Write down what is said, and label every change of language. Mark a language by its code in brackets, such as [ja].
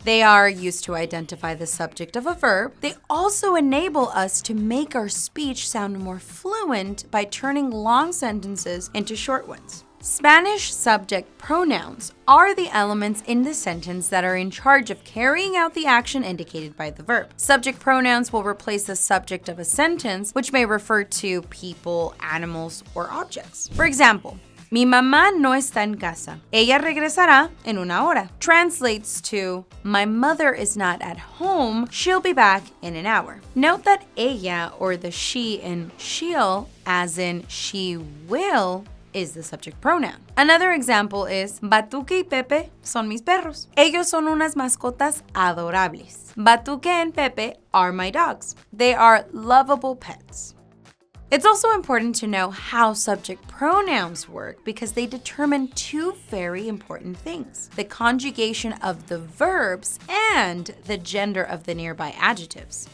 [en] They are used to identify the subject of a verb. They also enable us to make our speech sound more fluent by turning long sentences into short ones. Spanish subject pronouns are the elements in the sentence that are in charge of carrying out the action indicated by the verb. Subject pronouns will replace the subject of a sentence, which may refer to people, animals, or objects. For example, [es] mi mamá no está en casa. Ella regresará en una hora. [en] Translates to, my mother is not at home. She'll be back in an hour. Note that ella, or the she in she'll, as in she will, is the subject pronoun. Another example is, [es] Batuque y Pepe son mis perros. Ellos son unas mascotas adorables. [en] Batuque and Pepe are my dogs. They are lovable pets. It's also important to know how subject pronouns work because they determine 2 very important things: the conjugation of the verbs and the gender of the nearby adjectives.